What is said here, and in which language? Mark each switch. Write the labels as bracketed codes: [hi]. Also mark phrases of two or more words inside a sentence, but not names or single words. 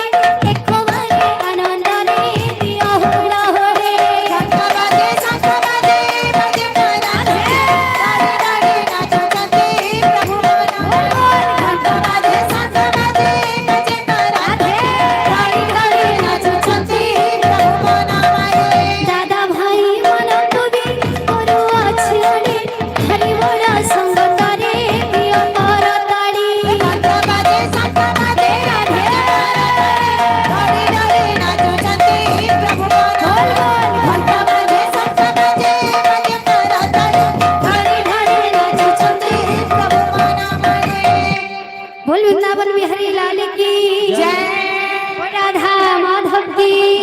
[or] ଏକବାରେ ଆନନ୍ଦରେ ଦିଅ ହୁଳ ହୋରେ ଘଣ୍ଟ ବାଜେ ଶଙ୍ଖ ବାଜେ କରତାଳି ଧରେ ଧରେ ନାଚୁଛନ୍ତି ପ୍ରଭୁ ବନମାলী ଘଣ୍ଟ ବାଜେ ଶଙ୍ଖ ବାଜେ କରତାଳି ଧରେ ଧରେ ନାଚୁଛନ୍ତି ପ୍ରଭୁ ବନମାলী ଦାଦା ଭାଇ ମାନଙ୍କୁ ବି କରୁଅଛି ଆଡ଼େ ହରି ବୋଳ ସଙ୍ଗତରେ ଦିଅ କରତାଳି ଘଣ୍ଟ ବାଜେ ଶଙ୍ଖ ବାଜେ ଧରେ ଧରେ ନାଚୁଛନ୍ତି ପ୍ରଭୁ ବନମାলী ଘଣ୍ଟ ବାଜେ ଶଙ୍ଖ ବାଜେ କରତାଳି ଧରେ ଧରେ ନାଚୁଛନ୍ତି ପ୍ରଭୁ ବନମାলী [hi] बोल वृंदावन बिहारी लाल की जय, राधा माधव की।